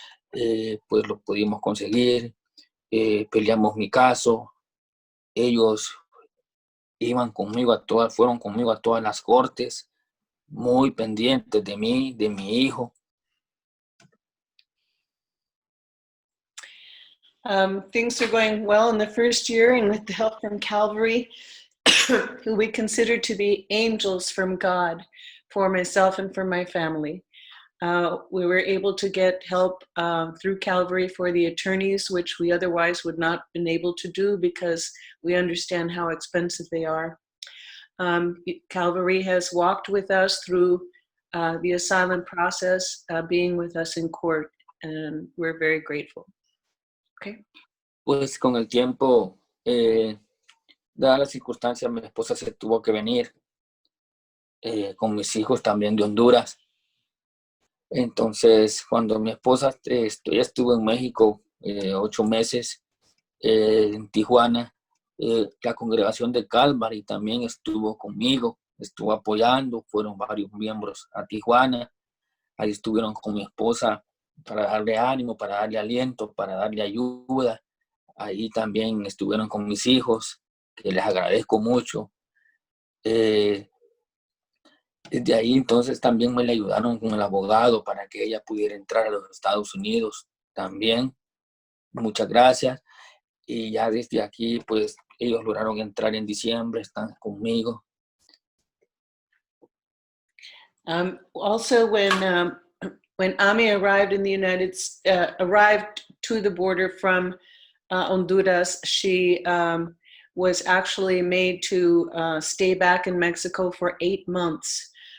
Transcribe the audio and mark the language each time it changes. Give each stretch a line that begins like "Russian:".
Spanish: Pues lo pudimos conseguir, peleamos mi caso, ellos fueron conmigo a todas las cortes, muy pendientes de mí, de mi hijo.
English: Things are going well in the first year, and with the help from Calvary, who we consider to be angels from God for myself and for my family. We were able to get help through Calvary for the attorneys, which we otherwise would not have been able to do because we understand how expensive they are. Calvary has walked with us through the asylum process, being with us in court, and we're very grateful. Okay.
Spanish: Pues con el tiempo, dadas las circunstancias, mi esposa se tuvo que venir con mis hijos también de Honduras. Entonces, cuando mi esposa ella estuvo en México 8 meses, en Tijuana, la congregación de Calvary también estuvo conmigo, estuvo apoyando, fueron varios miembros a Tijuana, ahí estuvieron con mi esposa para darle ánimo, para darle aliento, para darle ayuda. Ahí también estuvieron con mis hijos, que les agradezco mucho. Desde ahí entonces también me le ayudaron con el abogado para que ella pudiera entrar a los Estados Unidos también. Muchas gracias. Y ya desde aquí, pues, ellos lograron entrar en diciembre, están conmigo.
English: Also, when Ami arrived in the arrived to the border from Honduras, she was actually made to stay back in Mexico for 8 months.